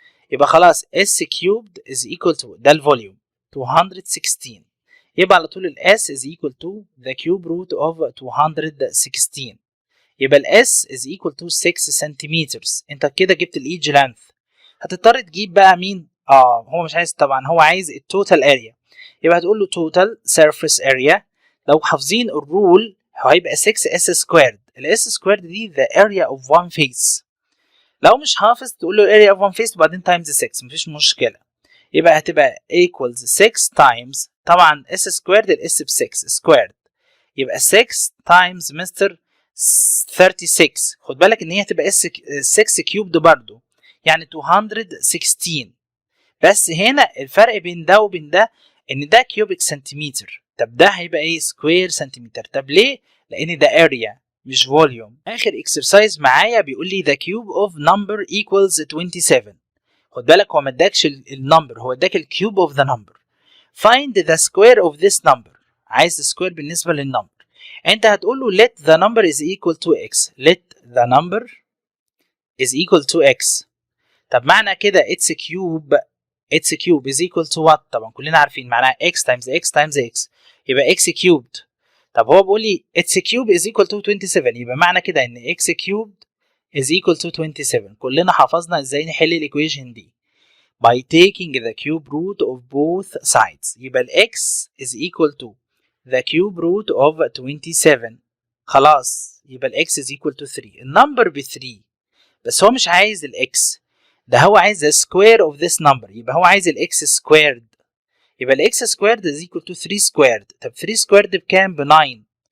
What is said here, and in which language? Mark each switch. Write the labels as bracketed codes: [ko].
[ar] يبقى خلاص [en] s cubed is equal to [ar] ده الفوليوم [en] 216. [ar] يبقى على طول ال [en] s is equal to the cube root of 216. [ar] يبقى ال [en] s is equal to 6 centimeters. [ar] انت كده جبت ال [en] edge length. [ar] هتضطر تجيب بقى مين؟ هو مش عايز طبعا، هو عايز التوتال اريا، يبقى هتقول له [en] total surface area. [ar] لو حافظين الرول هيبقى 6s squared. الاس [en] squared [ar] دي [en] the area of one face. [ar] لو مش حافظ تقول له [en] area of one face [ar] وبعدين times 6، مفيش مشكلة. يبقى هتبقى [en] equals 6 times، [ar] طبعا s squared الاس ب 6 squared، يبقى 6 times مستر 36. خد بالك ان هي هتبقى 6 كيوبد برضو، يعني 216. بس هنا الفرق بين ده وبين ده ان ده كيوبيك سنتيمتر، طب ده هيبقى ايه؟ سكوير سنتيمتر. طب ليه؟ لان ده اريا مش فوليوم. اخر اكسرسايز معايا بيقول لي [en] the cube of number equals 27. [ar] خد بالك هو ما اداكش النمبر، هو اداك الكيوب اوف ذا نمبر. [en] find the square of this number. [ar] عايز السكوير بالنسبه للنمبر. انت هتقول له [en] let the number is equal to x. let the number is equal to x. [ar] طب معنى كده [en] its cube is equal to what؟ [ar] طبعا كلنا عارفين معناها [en] x times x times x، يبقى x cubed. [ar] طب هو بيقول لي [en] its cube is equal to 27، [ar] يبقى معنى كده ان [en] x cubed is equal to 27. [ar] كلنا حفظنا ازاي نحل الايكويشن دي [en] by taking the cube root of both sides. [ar] يبقى ال [en] x is equal to the cube root of 27. [ar] خلاص يبقى ال [en] x is equal to 3. [ar] النمبر ب 3 بس هو مش عايز ال x، ده هو عايز [en] the square of this number، [ar] يبقى هو عايز ال [en] x squared. [ar] يبقى ال [en] x squared is equal to 3 squared. [ar] طب 3 squared بكام؟ ب 9.